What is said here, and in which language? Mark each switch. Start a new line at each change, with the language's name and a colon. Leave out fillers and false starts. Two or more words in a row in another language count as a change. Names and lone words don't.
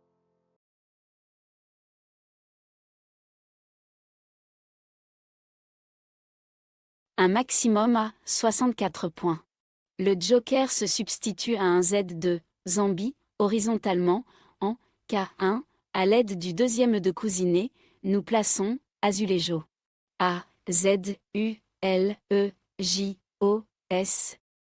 French: Un maximum à 64 points. Le joker se substitue à un Z de Zambie, horizontalement, en K1, à l'aide du deuxième de cousinet, nous plaçons azulejo. A, Z, U, L, E, J, O, S.